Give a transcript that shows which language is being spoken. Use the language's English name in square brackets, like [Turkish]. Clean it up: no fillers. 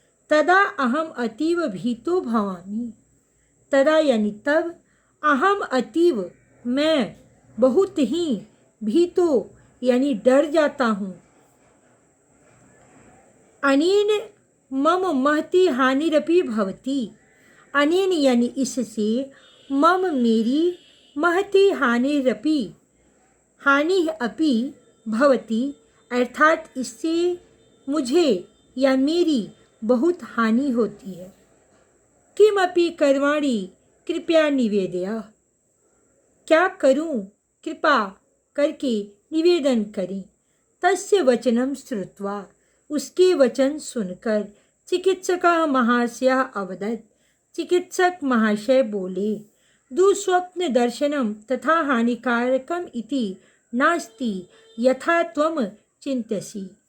[Sanskrit] तदा अहम अतीव भीतो भवामि। तदा [Hindi] यानी तब, [Sanskrit] अहम अतीव [Hindi] मैं, बहुत ही, [Sanskrit] भीतो [Hindi] यानी डर जाता हूँ। [Sanskrit] अनेन मम महती हानिरपि भवति। [Hindi] अनेन यानी इससे, मम मेरी, [Sanskrit] महती हानिरपि, हानि अपि भवति [Hindi] अर्थात इससे मुझे या मेरी बहुत हानि होती है। [Sanskrit] किमपि कर्माणि कृपया निवेदय। [Hindi] क्या करूं, कृपा करके निवेदन करें। [Sanskrit] तस्य वचनं श्रुत्वा, [Hindi] उसके वचन सुनकर, [Sanskrit] चिकित्सकः महाशयः अवदत्, [Hindi] चिकित्सक महाशय बोले, [Sanskrit] दुःस्वप्न दर्शनम तथा हानिकारकम इति नास्ति यथा त्वम चिंतसी।